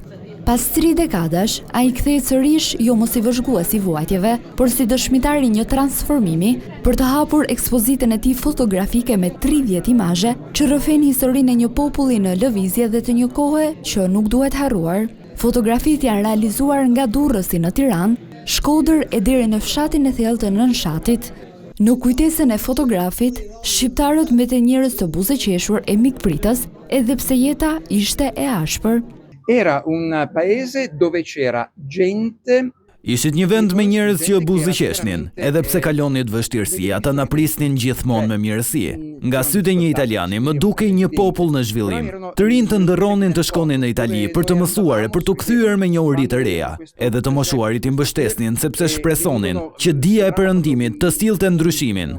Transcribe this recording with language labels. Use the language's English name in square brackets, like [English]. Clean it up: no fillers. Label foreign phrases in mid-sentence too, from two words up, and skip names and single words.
[Albanian] Pas 3 dekadash, ai kthehet sërish jo mos si vëzhgues i vuajtjeve, por si dëshmitar i një transformimi për të hapur ekspozitën e tij fotografike me 30 imazhe që rrëfejnë historinë e një populli në lëvizje dhe të një kohe që nuk duhet harruar. Fotografitë janë realizuar nga Durrësi në Tiranë, Shkodër e deri në fshatin e thellë të Nënshatit. Në kujtesën e fotografit, shqiptarët mbeten njerëz të buzëqeshur e mikpritës, edhe pse jeta ishte e ashpër. [Italian] Era un paese dove c'era gente. [Albanian] Ishit një vend me njerëz që buzëqeshnin, edhe pse kalonit vështirësi, ata na prisnin gjithmonë me mirësi. Nga sytë e një italiani më dukej një popull në zhvillim. Të rinj të ndërronin të shkonin në Itali për të mësuar e për të kthyer me njohuri të reja. Edhe të moshuarit i mbështesnin sepse shpresonin që dija e perëndimit të sillte ndryshimin.